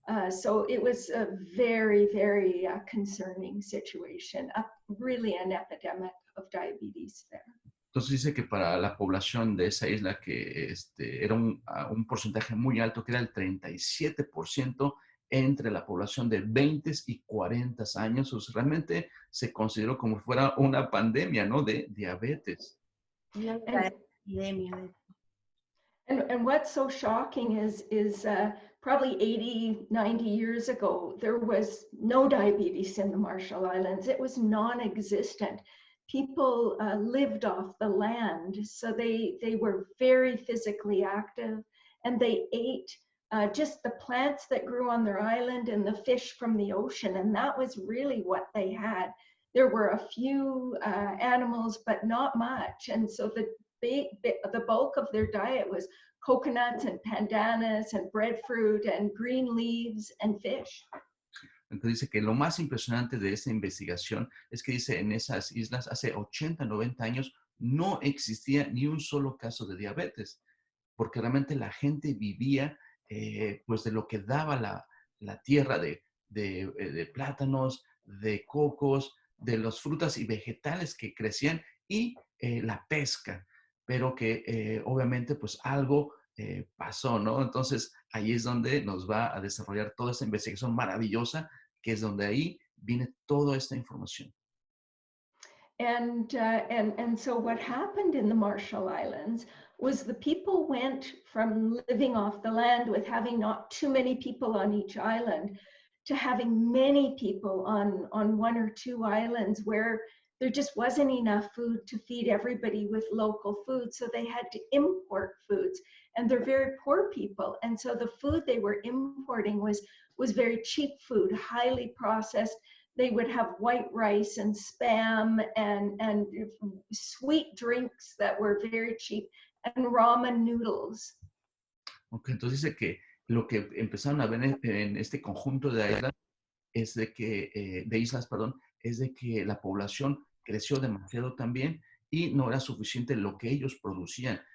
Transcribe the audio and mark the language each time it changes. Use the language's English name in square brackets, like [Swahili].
[English] So it was a very concerning situation, really an epidemic of diabetes there. [Spanish] Entonces dice que para la población de esa isla, que era un porcentaje muy alto, que era el 37% entre la población de 20 y 40 años, o sea, realmente se consideró como si fuera una pandemia, ¿no? De diabetes. Una [English] And [Spanish] verdadera epidemia. [English] and what's so shocking is probably 80, 90 years ago, there was no diabetes in the Marshall Islands. It was non-existent. People lived off the land, so they were very physically active, and they ate just the plants that grew on their island and the fish from the ocean, and that was really what they had. There were a few animals, but not much, and so the bulk of their diet was coconuts and pandanus and breadfruit and green leaves and fish. [Spanish] Entonces dice que lo más impresionante de esta investigación es que dice en esas islas hace 80, 90 años no existía ni un solo caso de diabetes, porque realmente la gente vivía pues de lo que daba la tierra de plátanos, de cocos, de las frutas y vegetales que crecían y la pesca, pero que obviamente pues algo pasó, ¿no? Entonces ahí es donde nos va a desarrollar toda esta investigación maravillosa, que es donde ahí viene toda esta información. [English] And so what happened in the Marshall Islands was the people went from living off the land with having not too many people on each island to having many people on one or two islands where there just wasn't enough food to feed everybody with local food. So they had to import foods, and they're very poor people. And so the food they were importing was very cheap food, highly processed. They would have white rice and spam and sweet drinks that were very cheap and ramen noodles. [Spanish] Okay, entonces dice que lo que empezaron a ver en este conjunto de islas es de que la población creció demasiado también y no era suficiente lo que ellos producían.